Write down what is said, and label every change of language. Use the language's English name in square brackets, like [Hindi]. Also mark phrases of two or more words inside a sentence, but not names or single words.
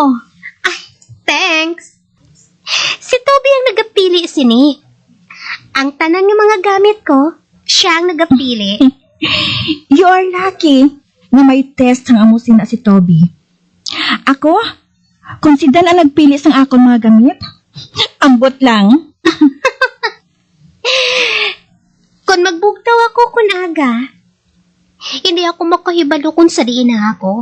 [English] Ay, thanks. [Hiligaynon] Si Toby ang nagapili sini. Ang tanan ng mga gamit ko, siya ang nagapili. [English] You are lucky [Hiligaynon] na may test ang amusin na si Toby. Ako, kung si Dan ang nagpili sang akong mga gamit, ambot lang. Kung magbugtaw ako kun aga, hindi ako makahibalo kung sa diin na ako.